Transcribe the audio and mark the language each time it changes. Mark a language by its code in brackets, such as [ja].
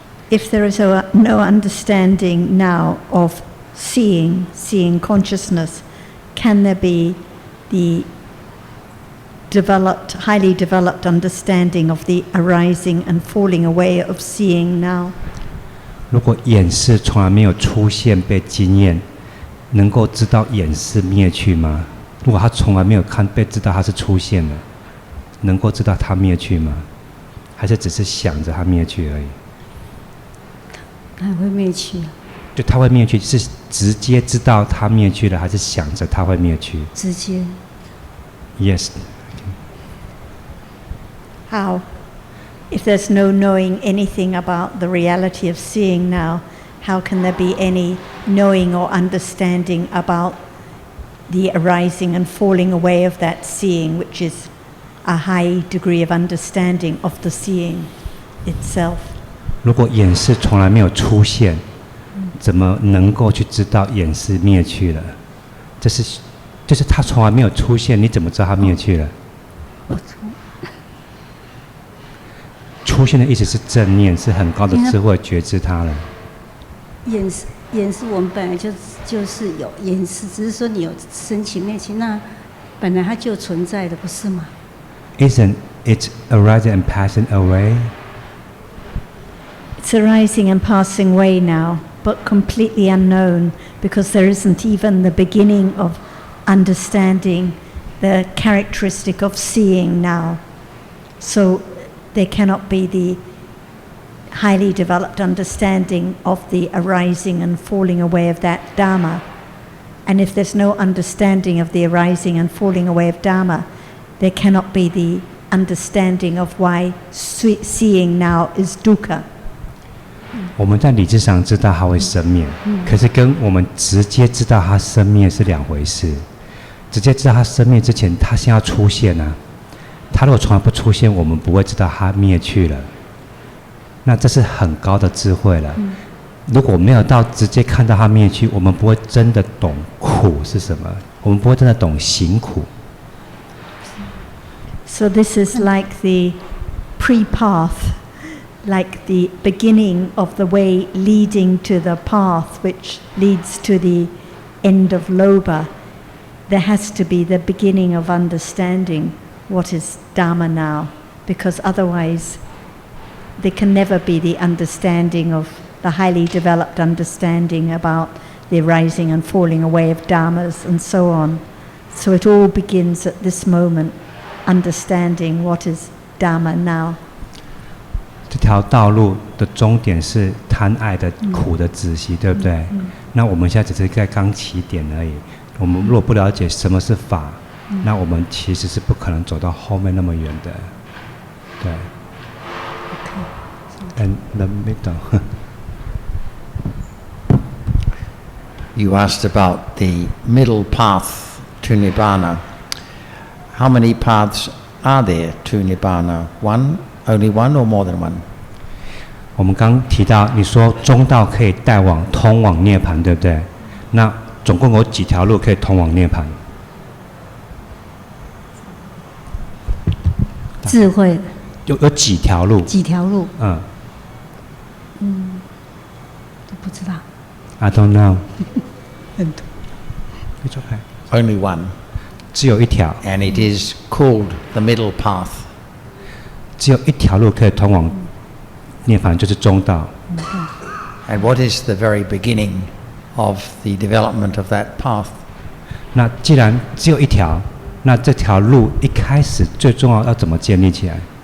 [en] If there is no understanding now of seeing consciousness, can there be the highly developed understanding of the arising and falling away of seeing now? [zh] 如果眼识从来没有出现被经验，能够知道眼识灭去吗？如果他从来没有被知道它是出现了，能够知道它灭去吗？还是只是想着它灭去而已？它会灭去。就它会灭去，是直接知道它灭去了，还是想着它会灭去？直接。 [en] Yes. How? If there's no knowing anything about the reality of seeing now, how can there be any knowing or understanding about the arising and falling away of that seeing, which is a high degree of understanding of the seeing itself? [zh] 如果眼识从来没有出现，怎么能够去知道眼识灭去了？就是它从来没有出现，你怎么知道它灭去了？出现的意思是正念，是很高的智慧觉知它了。眼识我们本来就是有眼识，只是说你有升起灭起，那本来它就存在的，不是吗？ [en] Isn't it arising and passing away? It's arising and passing away now, but completely unknown, because there isn't even the beginning of understanding the characteristic of seeing now. So there cannot be the highly developed understanding of the arising and falling away of that Dhamma. And if there's no understanding of the arising and falling away of Dhamma, there cannot be the understanding of why seeing now is dukkha. [zh] 我们在理智上知道它会生灭，可是跟我们直接知道它生灭是两回事。直接知道它生灭之前，它先要出现啊。它如果从来不出现，我们不会知道它灭去了。那这是很高的智慧了。如果没有到直接看到它灭去，我们不会真的懂苦是什么，我们不会真的懂行苦。 [en] So this is like the pre-path, like the beginning of the way leading to the path which leads to the end of Lobha. There has to be the beginning of understanding what is Dhamma now, because otherwise there can never be the understanding of the highly developed understanding about the rising and falling away of Dhammas and so on. So it all begins at this moment, understanding what is Dhamma now. [zh] 这条道路的终点是贪爱的苦的止息，对不对？那我们现在只是在刚起点而已。我们如果不了解什么是法，那我们其实是不可能走到后面那么远的。对。 [en] And the middle. You asked about the middle path to Nibbana. How many paths are there to Nibbana? One? Only one or more than one? [zh] 我们刚提到，你说中道可以通往涅槃，对不对？那总共有几条路可以通往涅槃？智慧有几条路？几条路？都不知道。 [en] I don't know. [zh] 很多。 [en] It's okay. Only one. [zh] 只有一条。 [en] And it is called the middle path. [zh] 只有一条路可以通往涅槃，就是中道。 [en] And what is the very beginning of the development of that path? [zh] 那既然只有一条，那这条路一开始最重要要怎么建立起来？